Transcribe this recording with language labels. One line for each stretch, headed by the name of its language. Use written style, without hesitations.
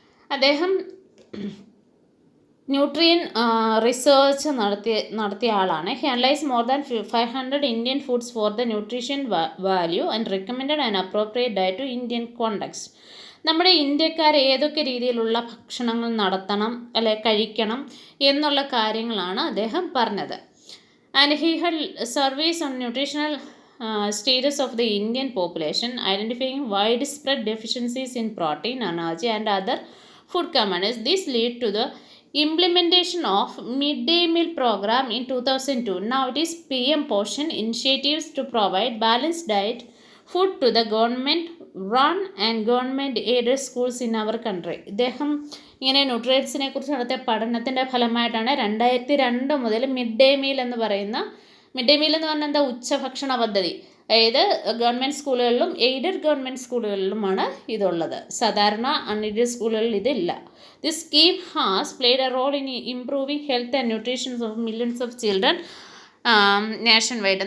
Malayalam: അദ്ദേഹം nutrient research നടത്തിയ ആളാണ്.
English: He analyse more than 500 Indian foods for the nutrition value and recommended and appropriate diet to Indian context.
Malayalam: നമ്മുടെ ഇന്ത്യക്കാർ ഏതൊക്കെ രീതിയിലുള്ള ഭക്ഷണങ്ങൾ നടത്തണം അല്ലെ കഴിക്കണം എന്നുള്ള കാര്യങ്ങളാണ് അദ്ദേഹം പറഞ്ഞത്.
English: And he had service on nutritional status of the Indian population, identifying widespread deficiencies in protein, energy and other food components. This led to the implementation of midday meal program in 2002. Now it is PM Poshan initiatives to provide balanced diet food to the government run and government aided schools in our country.
Malayalam: ഇദ്ദേഹം ഇങ്ങനെ ന്യൂട്രിയൻസിനെ കുറിച്ച് നടത്തിയ പഠനത്തിൻ്റെ ഫലമായിട്ടാണ് 2002 മുതൽ mid day meal എന്ന് പറഞ്ഞാൽ എന്താ, ഉച്ചഭക്ഷണ പദ്ധതി. അതായത് ഗവൺമെൻറ് സ്കൂളുകളിലും എയ്ഡഡ് ഗവൺമെൻറ് സ്കൂളുകളിലുമാണ് ഇതുള്ളത്. സാധാരണ അൺഎയ്ഡഡ് സ്കൂളുകളിൽ ഇതില്ല.
English: This scheme has played a role in improving health and nutrition of millions of children nationwide.